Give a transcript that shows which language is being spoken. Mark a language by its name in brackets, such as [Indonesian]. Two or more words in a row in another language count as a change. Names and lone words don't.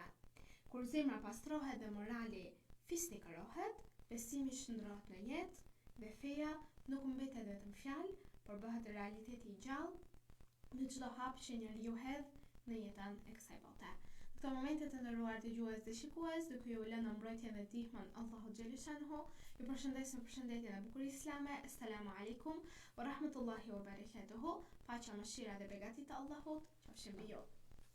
[Albanian] Kur zemra pastrohet dhe morali fisnikërohet, besimi shndrohet në jetë dhe feja nuk mbetet vetëm fjalë, por bëhet realiteti i gjallë në çdo hap që njeriu hedh në jetën e kësaj bote. Në këto momente të nderuar dëgjues dhe shikues, duke ju lënë në mbrojtjen dhe ndihmën Allahu [Arabic] جل شأنه, [Albanian] ju përshëndesim përshëndetjen e bukur islame. [Arabic] السلام عليكم ورحمة الله وبركاته. [Albanian] Paqja, mëshira dhe begatit e Allahut qofshin mbi ju.